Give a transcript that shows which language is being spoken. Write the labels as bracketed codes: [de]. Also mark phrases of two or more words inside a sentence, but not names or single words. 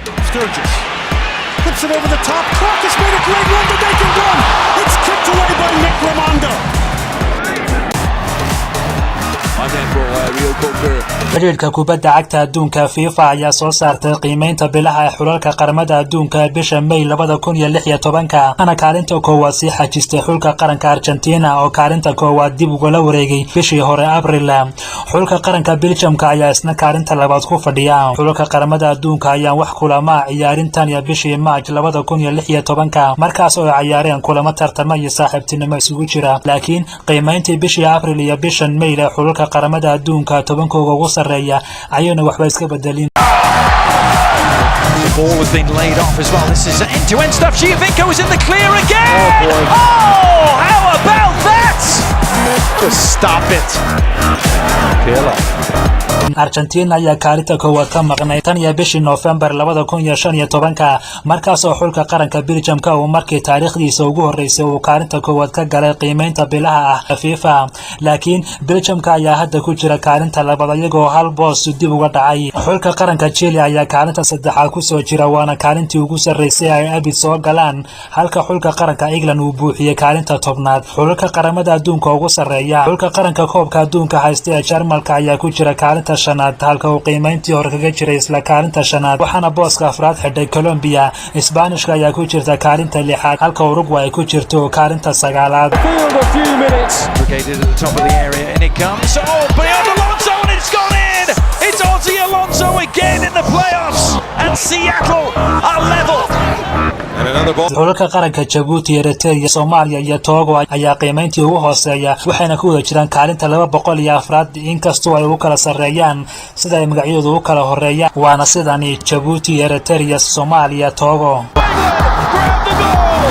[en] Sturgis puts it over the top. Cork has made a great run, but they can run. It's kicked away by Nick Raimondo. [so] xiriirka kubadda cagta adduunka FIFA ayaa soo saartay qiimeynta bilaha ee xulalka qaramada adduunka bisha May 2016 ana kaalinta koowaad sii xajistay xulka qaranka Argentina oo kaalinta koowaad dib uga wareegay bishii hore Abriil. xulka qaranka Belgiumka ayaa isna kaalinta labaad ku fadhiya. xulka qaramada adduunka ayaa wax kulama ciyaarintan iyo bishii March 2016 markaas oo ay ciyaareen kulamo tartamo iyo saaxiibtinimo isugu jira, laakiin qiimeyntii bishii Abriil iyo bishan May ee xulka qaramada adduunka tobankooda ugu sareeya ayayna waxba iska bedelin. [en] The ball has been laid off as well. This is end-to-end stuff. Giovinco is in the clear again. Oh, how about that? Just stop it. [so] Argentina ayaa kaalinta koowaad ka maqnay tan iyo bishii November 2015 markaas oo xulka qaranka Belgiumka uu markii taariikhdiisa ugu horeysay uu kaalinta koowaad ka galay qiimeynta bilaha ah FIFA, laakiin Belgiumka ayaa hadda ku jira kaalinta labaad iyagoo hal boos dib uga dhacay. xulka qaranka Chile ayaa kaalinta saddexaad ku soo jira waana kaalintii ugu sareysay ay abid soo galaan, halka xulka qaranka England uu buuxiyay kaalinta tobnaad. xulka qaramada adduunka ugu sareeya xulka qaranka koobka adduunka haysta ee Jarmalka ayaa ku jira kaalinta shanaad, halka uu qiimeyntii hore kaga jiray isla kaalinta shanaad, waxaana booska afraad xidhay Colombia. Isbaanishka ayaa ku jirta kaalinta lixaad, halka Uruguay ay ku jirto kaalinta sagaalaad. [en] It's Ozzy Alonso again in the playoffs, and Seattle are level. [so] xulka qaranka Djibouti, Eritrea, Soomaaliya iyo Togo ayaa qiimeyntii ugu hooseeya, waxayna ku wada jiraan kaalinta 204 inkastoo ay ugu kala sareeyaan sida ay magacyadoodu u kala horeeyaan, waana sidani Djibouti, Eritrea, Soomaaliya, Togo.